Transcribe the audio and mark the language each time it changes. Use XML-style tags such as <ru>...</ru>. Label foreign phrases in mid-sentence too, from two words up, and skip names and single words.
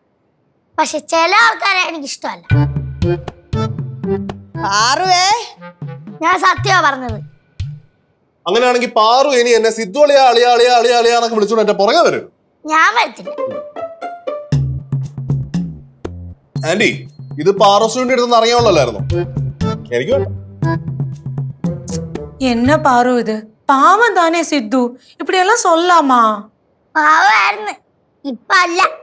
<ml>പക്ഷെ ചില ആൾക്കാരെ എനിക്കിഷ്ടമല്ല. ഞാൻ സത്യമാ പറഞ്ഞത്. അങ്ങനെയാണെങ്കിൽ പാറു ഇനി എന്നെ സിദ്ധു അളിയാ അളിയാ അളിയാ അളിയാ അളിയാന്നൊക്കെ വിളിച്ചോണ്ട് എന്റെ പുറകെ വരും. ഞാൻ വരത്തില്ല. ആന്റി ഇത് പാറസുവിന്റെ അടുത്ത് അറിയാവുള്ളായിരുന്നു. എനിക്ക് വേണ്ട.</ml> <ta>என்ன பாரு இது பாவம் தானே சித்து, இப்படி எல்லாம் சொல்லாமா?</ta> <ml>പാവമായിരുന്നു, ഇപ്പൊ അല്ല.</ml>